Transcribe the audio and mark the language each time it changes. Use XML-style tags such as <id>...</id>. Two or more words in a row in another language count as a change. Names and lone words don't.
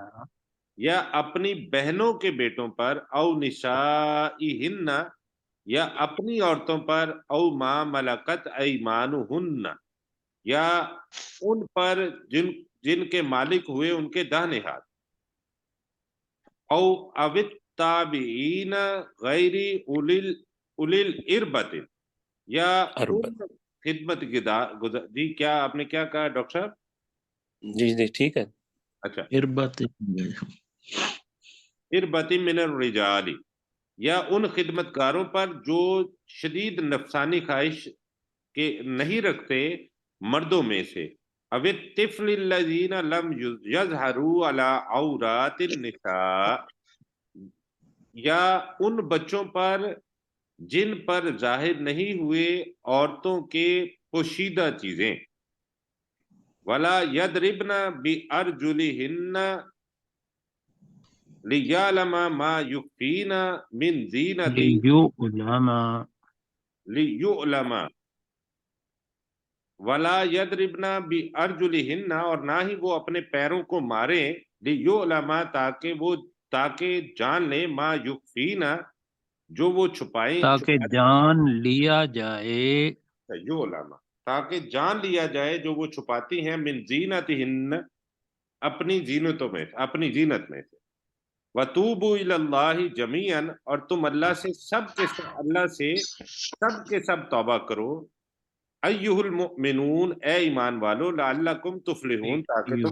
<hi>या अपनी बहनों के बेटों पर,</hi> <ar>أو نسائهن,</ar> <hi>या अपनी औरतों पर,</hi> <ar>أو ما ملكت أيمانهن,</ar> <hi>या उन पर जिनके मालिक हुए उनके दाहिने हाथ,</hi> <ar>أو التابعين غير أولي أولي الإربة,</ar> <hi>या अरबत, उन खिदमत जी, क्या आपने क्या कहा डॉक्टर साहब? जी जी ठीक है। अच्छा, इरबत,</hi> <ar>الإربة من الرجال,</ar> <hi>या उन खिदमतगारों पर जो शदीद नफसानी ख्वाहिश के नहीं रखते मर्दों में से,</hi> <ar>أو الطفل الذين لم يظهروا على عورات النساء,</ar> <hi>या उन बच्चों पर जिन पर जाहिर नहीं हुए औरतों के पोशीदा चीजें,</hi> <ar>ولا يضربن بأرجلهن ليعلم ما يخفين من زينة ليعلم, ليعلم، ولا يضربن بأرجلهن,</ar> <hi>और ना ही वो अपने पैरों को मारे, लियुलमा, ताकि जान ले,</hi> <ar>ما يخفين,</ar> <hi>जो वो ताकि जान लिया जाए, युलमा, ताकि जान लिया जाए जो वो छुपाती हैं,</hi> <ar>من زينتهن,</ar> <hi>अपनी जीनतों में, अपनी जीनत में से,</hi> <ar>وتوبوا إلى الله جميعا,</ar> <hi>और तुम अल्लाह से सब के सब तौबा करो,</hi> <ar>أيها المؤمنون,</ar> <hi>ए ईमान वालो,</hi> <ar>لعلكم تفلحون,</ar> <hi>ताकि तुम</hi>